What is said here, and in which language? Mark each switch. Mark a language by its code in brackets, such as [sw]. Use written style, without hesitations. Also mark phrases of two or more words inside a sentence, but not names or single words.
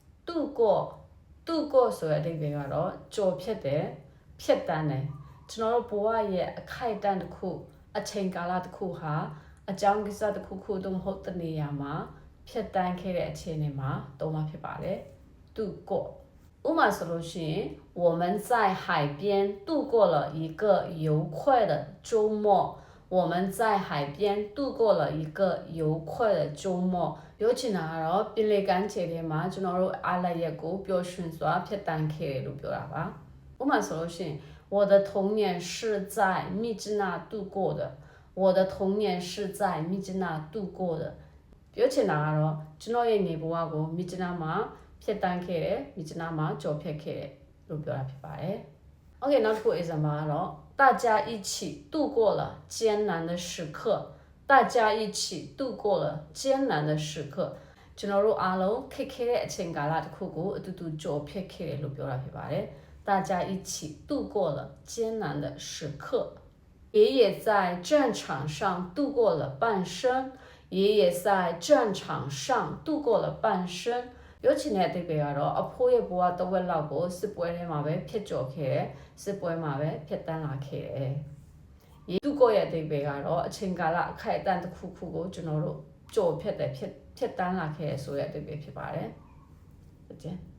[my] 度过ဆိုတဲ့အဓိပ္ပာယ်ကတော့ကြော်ဖြတ်တယ်ဖြတ်တန်းတယ်ကျွန်တော်တို့ဘဝရဲ့အခိုက်အတန့်တစ်ခုအချိန်ကာလတစ်ခုဟာအကြောင်းကိစ္စတစ်ခုခုသို့မဟုတ်တနေရာမှာဖြတ်တန်းခဲ့တဲ့အခြေအနေမှာသုံးမှာဖြစ်ပါတယ်度过ဥပမာဆိုလို့ရှိရင် [zh] 我们在海边度过了一个愉快的周末我们在海边度过了一个愉快的周末 [my] ပြောချင်တာကတော့ပင်လယ်ကမ်းခြေထဲမှာကျွန်တော်တို့အားလရက်ကိုပျော်ရွှင်စွာဖြတ်တန်းခဲ့တယ်လို့ပြောတာပါဥပမာဆိုလို့ရှိရင် [zh] 我的童年是在密支那度过的我的童年是在密支那度过的 [my] ပြောချင်တာကတော့ကျွန်တော်ရဲ့နေဘဝကိုမြစ်ကျနာမှာဖြတ်တန်းခဲ့တယ်မြစ်ကျနာမှာကြော်ဖြတ်ခဲ့တယ်လို့ပြောတာဖြစ်ပါတယ် Okay နောက်တစ်ခု [zh] example ကတော့大家一起度过了艰难的时刻大家一起度过了艰难的时刻 [my] ကျွန်တော်တို့အားလုံးခက် ခဲတဲ့အချိန်ကာလတစ်ခုကိုအတူတူကြော်ဖြတ်ခဲ့တယ်လို့ပြောတာဖြစ်ပါတယ် [zh] 大家一起度过了艰难的时刻爷爷在战场上度过了半生 [my] 爷爷在战场上度过了半生ပြောချင်တဲ့အဓိပ္ပာယ်ကတော့အဖိုးရဲ့ဘဝတစ်ဝက်လောက်ကိုစစ်ပွဲထဲမှာပဲဖျက်ကျော်ခဲ့တယ်စစ်ပွဲမှာပဲဖျက်တမ်းလာခဲ့တယ်တူကိုရဲ့အဓိပ္ပာယ်ကတော့အချိန်ကာလအခိုက်အတန့်တစ်ခုခုကိုကျွန်တော်တို့ကြော်ဖြတ်တယ်ဖြတ်တမ်းလာခဲ့ဆိုတဲ့အဓိပ္ပာယ်ဖြစ်ပါတယ်ဟုတ်တယ်